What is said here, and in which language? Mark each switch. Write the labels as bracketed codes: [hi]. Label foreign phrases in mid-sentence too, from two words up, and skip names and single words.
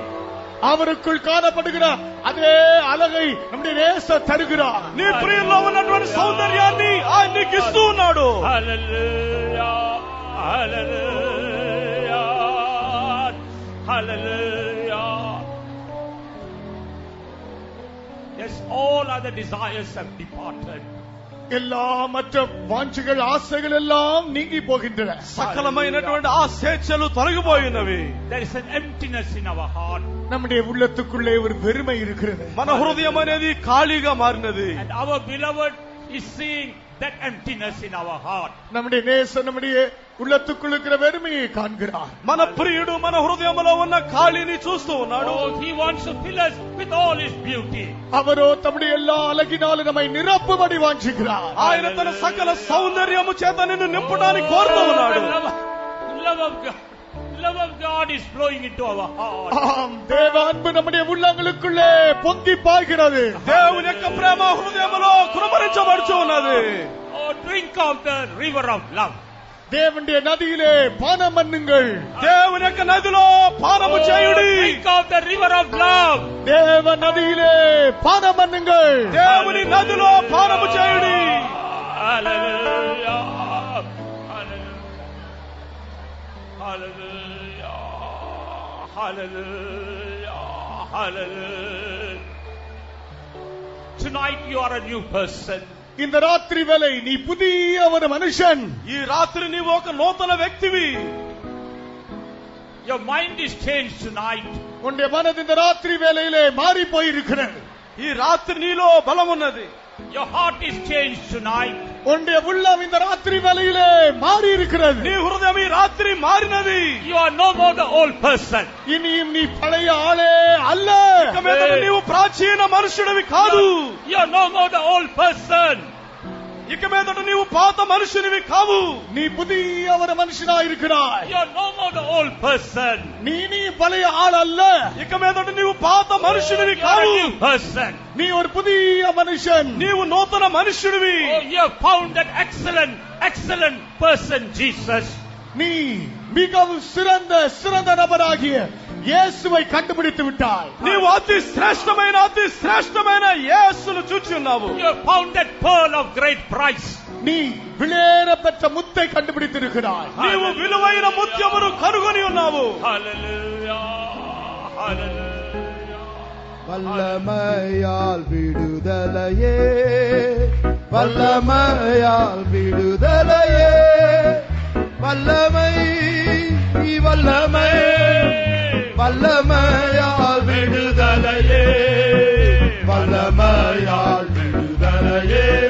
[ta] அவருக்குள் காணப்படுகிற அதே அழகை நம்முடைய நேசர் தருகிறார். [te] నీ ప్రియుల్లో ఉన్నటువంటి సౌందర్యాన్ని ఆయన నీకు ఇస్తూ ఉన్నాడు. [en] Hallelujah. Hallelujah. Hallelujah. Yes, all other desires have departed. [ta] எல்லா மற்ற வாஞ்சைகள் ஆசைகள் எல்லாம் நீங்கி போகின்றன. [te] సకలమైనటువంటి ఆ స్వేచ్ఛలు తొలగిపోయినవి. [en] There is an emptiness in our heart. [ta] நம்முடைய உள்ளத்துக்குள்ளே ஒரு வெறுமை இருக்கிறது. [te] మన హృదయం అనేది ఖాళీగా మారినది. [en] And our beloved is seeing that emptiness in our heart. [ta] நம்முடைய நேசர் நம்முடைய உள்ளத்துக்குள் இருக்கிற வெறுமையை காண்கிறார். [te] మన ప్రియుడు మన హృదయంలో ఉన్న ఖాళీని చూస్తూ ఉన్నాడు. [en] Oh, he wants to fill us with all his beauty. [ta] அவரோ தம்முடைய எல்லா அழகினாலும் நம்மை நிரப்பும்படி வாஞ்சிக்கிறார். [te] ఆయన తన సకల సౌందర్యము చేత నిన్ను నింపడానికి కోరుతూ ఉన్నాడు. [en] Love of God is flowing into our heart. [ta] ஆம், தேவ அன்பு நம்முடைய உள்ளங்களுக்குள்ளே பொங்கி பாய்கிறது. [te] దేవుని యొక్క ప్రేమ హృదయములో కుమరించబడుచు ఉన్నది. [en] Oh, drink of the river of love. [ta] தேவனுடைய நதியிலே பானம் பண்ணுங்கள். [te] దేవుని యొక్క నదిలో పానము చేయుడి. [en] Drink of the river of love. [ta] தேவ நதியிலே பானம் பண்ணுங்கள். [te] దేవుని నదిలో పానము చేయుడి. [en] Hallelujah. Hallelujah. Hallelujah. Hallelujah. Tonight you are a new person. [ta] இந்த ராத்திரி வேளை நீ புதிய ஒரு மனுஷன். [te] ఈ రాత్రి నీవు ఒక నూతన వ్యక్తివి. [en] Your mind is changed tonight. [ta] உன்னுடைய மனது இந்த ராத்திரி வேளையிலே மாறி போயிருக்கிறது. [te] ఈ రాత్రి నీలో బలం ఉన్నది. [en] Your heart is changed tonight. [ta] உன்னுடைய உள்ளம் இந்த ராத்திரி வேளையிலே மாறி இருக்கிறது. [te] నీ హృదయం ఈ రాత్రి మారినది. [en] You are no more the old person. [ta] இனியும் நீ பழைய ஆளே அல்ல. [te] ఇక మీదట నీవు ప్రాచీన మనుషుడివి కాదు. [en] You are no more the old person. [te] ఇక మీదట నీవు పాత మనుషునివి కావు. [ta] நீ புதிய ஒரு மனுஷனாய் இருக்கிறாய். [en] You are no more the old person. [ta] நீ பழைய ஆள் அல்ல. [te] ఇక మీదట నీవు పాత మనుషునివి [en] You are [te] కావు. [en] a new person. [ta] நீ ஒரு புதிய மனுஷன். [te] నీవు నూతన మనుషుడివి. [en] Oh, you have found that excellent person, Jesus. [ta] நீ மிகவும் சிறந்த நபராகிய இயேசுவை கண்டுபிடித்து விட்டாய். [te] నీవు అతి శ్రేష్టమైన యేసును చూచి ఉన్నావు. [en] You have found that pearl of great price. [ta] நீ விலையேற பெற்ற முத்தை கண்டுபிடித்திருக்கிறாய். [te] నీవు విలువైన ముత్యమును కనుగొని ఉన్నావు. [en] Hallelujah. [ta] வல்லமையால் விடுதலையே, வல்லமையால் விடுதலையே, வல்லமை வல்லமை வல்லமையால் விடுதலையே, வல்லமையால் விடுதலையே,